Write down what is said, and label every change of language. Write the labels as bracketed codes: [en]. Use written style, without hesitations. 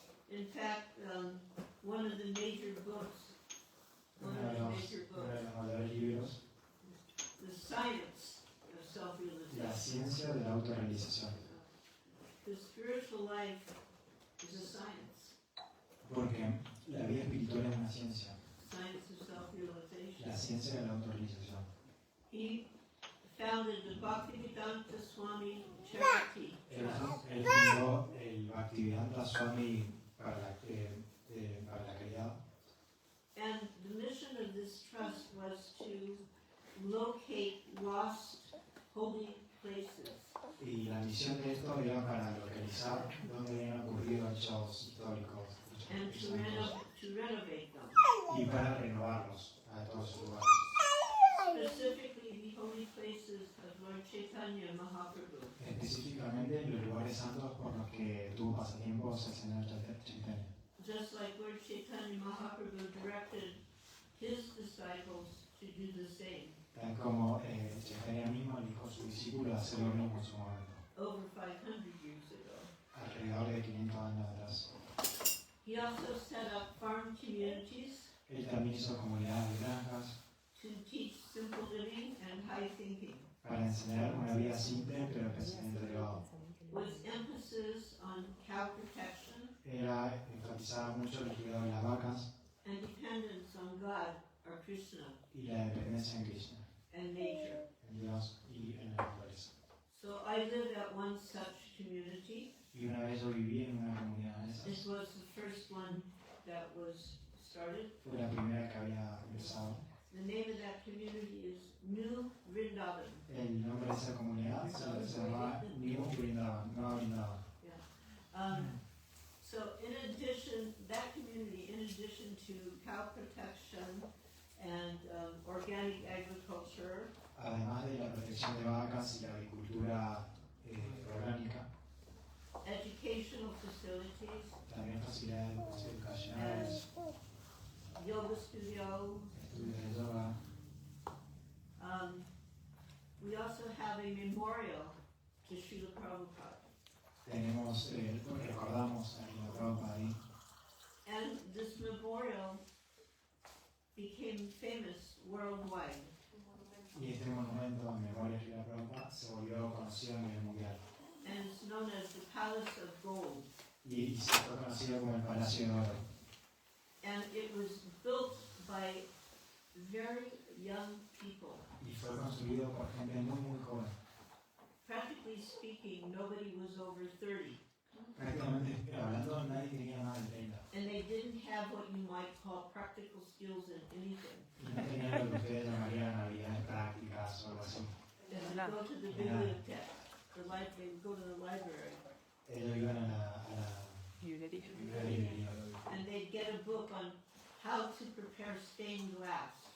[en] In fact, one of the major books, [es] uno de los mayores libros, [en] The Science of [es] La [en] Self-Realization. [es] ciencia de la autorrealización, [en] The spiritual life is a science, [es] porque la vida espiritual es una ciencia, [en] science of self-realization. [es] la ciencia de la autorrealización. [en] He founded the Bhaktivedanta Swami Charity [es] Él [en] Trust, [es] fundó el Bhaktivedanta Swami para la caridad, [en] and the mission of this trust was to locate lost holy places [es] y la misión de esto era para localizar dónde habían ocurrido hechos históricos [en] and to renovate them. [es] y para renovarlos a todos sus lugares. [en] Specifically, the holy places of Lord Chaitanya Mahaprabhu. [es] Específicamente los lugares santos por los que tuvo pasatiempos el Señor Chaitanya. [en] Just like Lord Chaitanya Mahaprabhu directed his disciples to do the same [es] Tal como Chaitanya mismo le dijo a sus discípulos hacer lo mismo en su momento, [en] over 500 years ago. [es] alrededor de 500 años atrás. [en] He also set up farm communities [es] Él también hizo comunidades de granjas [en] to teach simple living and high thinking, [es] para enseñar una vida simple pero pensamiento elevado. [en] with emphasis on cow protection [es] Era enfatizaba mucho el cuidado de las vacas [en] and dependence on God or Krishna [es] y la dependencia en Krishna, [en] and nature. [es] en Dios y en la naturaleza. [en] So I lived at one such community. [es] Y una vez yo viví en una comunidad de [en] This [es] esas. [en] was the first one that was started. [es] Fue la primera que había empezado. [en] The name of that community is New Vrindavan. [es] El nombre de esa comunidad se llamaba New Vrindavan, Nueva Vrindavan. [en] So in addition, that community, in addition to cow protection and organic agriculture, [es] Además de la protección de vacas y la agricultura orgánica, [en] educational facilities, [es] también facilidades educacionales, [en] yoga studio. [es] estudios de yoga. [en] We also have a memorial to Srila Prabhupada. [es] Tenemos, recordamos a la Prabhupada ahí. [en] And this memorial became famous worldwide. [es] Y este monumento en memoria de la Prabhupada se volvió conocido a nivel mundial. [en] And it's known as the Palace of Gold. [es] Y se fue conocido como el Palacio de Oro. [en] And it was built by very young people. [es] Y fue construido por gente muy joven. [en] Practically speaking, nobody was over 30. [es] Prácticamente hablando, nadie tenía más de 30. [en] And they didn't have what you might call practical skills in anything. [es] Y no tenían lo que ustedes llamarían habilidades prácticas o algo así. [en] They would go to the bibliothèque, they would go to the library, [es] Ellos iban a la librería [en] and they'd get a book on how to prepare stained glass,